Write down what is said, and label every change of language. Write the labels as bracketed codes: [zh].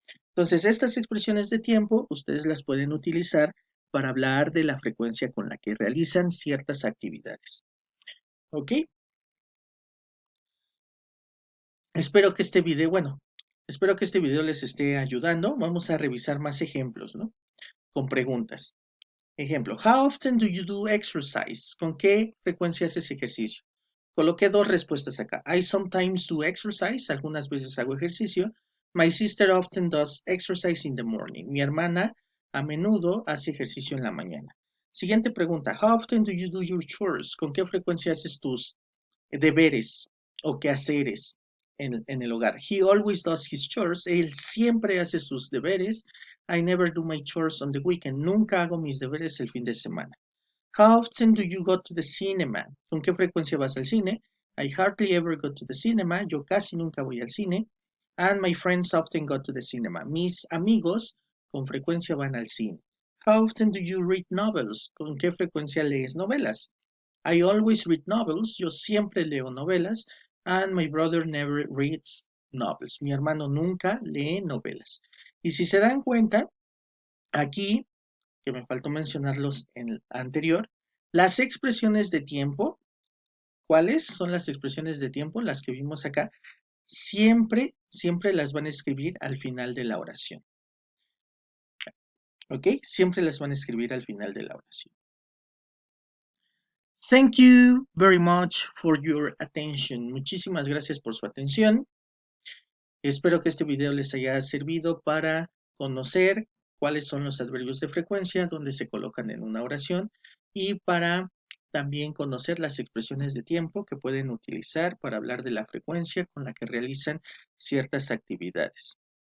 [es] Entonces, estas expresiones de tiempo ustedes las pueden utilizar para hablar de la frecuencia con la que realizan ciertas actividades. ¿Ok? Espero que espero que este video les esté ayudando. Vamos a revisar más ejemplos, ¿no? Con preguntas. [en] Ejemplo, how often do you do exercise? [es] ¿Con qué frecuencia haces ejercicio? Coloqué dos respuestas acá. [en] I sometimes do exercise. [es] Algunas veces hago ejercicio. [en] My sister often does exercise in the morning. [es] Mi hermana a menudo hace ejercicio en la mañana. Siguiente pregunta. [en] How often do you do your chores? [es] ¿Con qué frecuencia haces tus deberes o quehaceres en el hogar? [en] He always does his chores. [es] Él siempre hace sus deberes. [en] I never do my chores on the weekend. [es] Nunca hago mis deberes el fin de semana. [en] How often do you go to the cinema? [es] ¿Con qué frecuencia vas al cine? [en] I hardly ever go to the cinema. [es] Yo casi nunca voy al cine. [en] And my friends often go to the cinema. [es] Mis amigos con frecuencia van al cine. [en] How often do you read novels? [es] ¿Con qué frecuencia lees novelas? [en] I always read novels. [es] Yo siempre leo novelas. [en] And my brother never reads novels. [es] Mi hermano nunca lee novelas. Y si se dan cuenta, aquí que me faltó mencionarlos en el anterior, las expresiones de tiempo, ¿cuáles son las expresiones de tiempo? Las que vimos acá, siempre las van a escribir al final de la oración. ¿Ok? Siempre las van a escribir al final de la oración. [en] Thank you very much for your attention. [es] Muchísimas gracias por su atención. Espero que este video les haya servido para conocer cuáles son los adverbios de frecuencia, dónde se colocan en una oración y para también conocer las expresiones de tiempo que pueden utilizar para hablar de la frecuencia con la que realizan ciertas actividades.